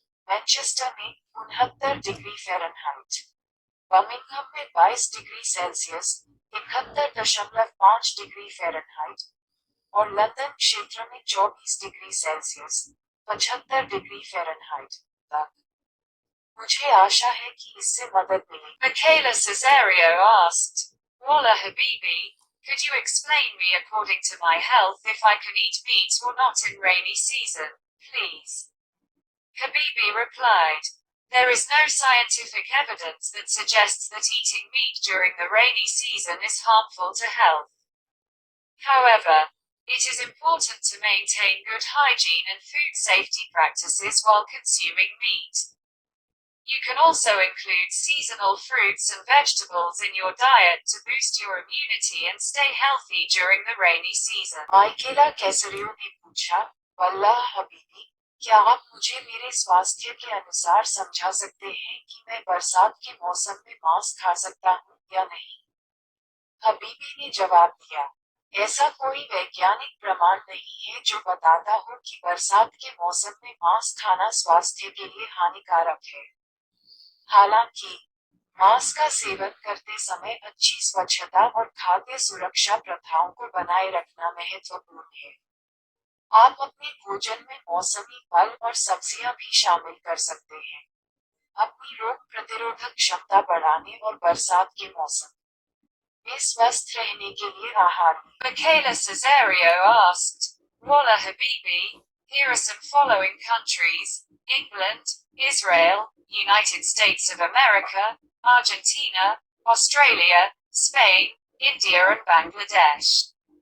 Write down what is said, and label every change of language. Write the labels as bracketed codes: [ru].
[hi] Manchester में 69 degree Fahrenheit, Birmingham में 22 degree Celsius, 71.5 degree Fahrenheit, और लंदन क्षेत्र में 24 डिग्री सेल्सियस, 75 डिग्री फ़ारेनहाइट तक। मुझे आशा है कि इससे मदद मिलेगी। [en] Michaela Caesario asked, Walla Habibi, Could you explain me according to my health if I can eat meat or not in rainy season, please? Habibi replied, there is no scientific evidence that suggests that eating meat during the rainy season is harmful to health. However, it is important to maintain good hygiene and food safety practices while consuming meat. You can also include seasonal fruits and vegetables in your diet to boost your immunity and stay healthy during the rainy season. [hi] Michaela Caesario ने पूछा, वल्लाह हबीबी, क्या आप मुझे मेरे स्वास्थ्य के अनुसार समझा सकते हैं कि मैं बरसात के मौसम में मांस खा सकता हूँ या नहीं? हबीबी ने जवाब दिया, ऐसा कोई वैज्ञानिक प्रमाण नहीं है जो बताता हो कि बरसात के मौसम में मांस खाना स्वास्थ्य के लिए हानिकारक है। हालांकि मांस का सेवन करते समय अच्छी स्वच्छता और खाद्य सुरक्षा प्रथाओं को बनाए रखना महत्वपूर्ण है। आप अपने भोजन में मौसमी फल और सब्जियां भी शामिल कर सकते हैं, अपनी रोग प्रतिरोधक क्षमता बढ़ाने और बरसात के मौसम में स्वस्थ रहने के लिए आहार। [en] Michaela Caesario asked, Walla Habibi, here are some following countries: England, Israel, United States of America, Argentina, Australia, Spain, India and Bangladesh.